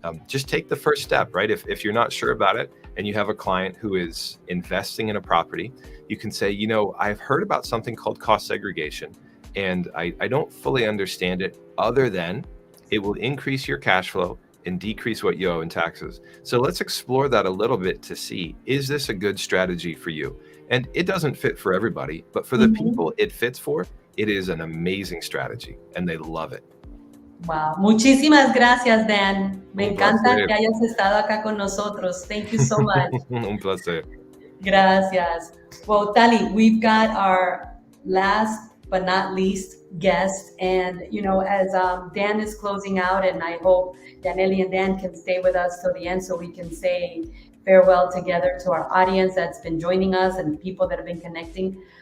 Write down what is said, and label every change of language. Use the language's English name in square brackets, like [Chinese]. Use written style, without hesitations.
[English] Just take the first step, right? If you're not sure about it and you have a client who is investing in a property, you can say, you know, I've heard about something called cost segregation, and I don't fully understand it, other than it will increase your cash flow and decrease what you owe in taxes. So let's explore that a little bit to see, is this a good strategy for you? And it doesn't fit for everybody, but for the people it fits for, it is an amazing strategy and they love it. Wow. [Spanish] Muchísimas gracias, Dan. Me Un encanta placer. que hayas estado acá con nosotros. [English] Thank you so much. [Spanish] Un placer. Gracias. [English] Well, Tali, we've got our last but not least guest. And, you know, as Dan is closing out, and I hope Yanely and Dan can stay with us till the end so we can say farewell together to our audience that's been joining us and people that have been connecting.